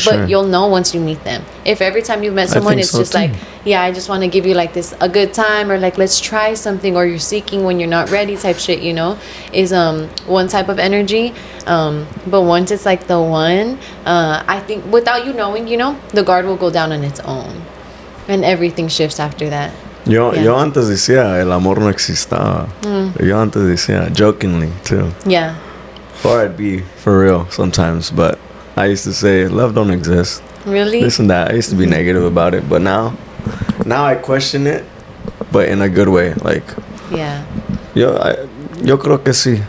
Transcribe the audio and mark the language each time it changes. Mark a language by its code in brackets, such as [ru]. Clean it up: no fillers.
[en] But you'll know once you meet them. If every time you've met someone it's just like, yeah, I just want to give you like this a good time, or like let's try something, or you're seeking when you're not ready type shit, you know, is one type of energy. But once it's like the one, I think without you knowing, you know, the guard will go down on its own, and everything shifts after that. [es] Yo antes decía el amor no existaba. Yo antes decía [en] jokingly too. Yeah. Or I'd be for real sometimes, but I used to say love don't exist. Really? This and that. I used to be negative about it, but now I question it, but in a good way. Like, yeah. [es] Yo creo que sí.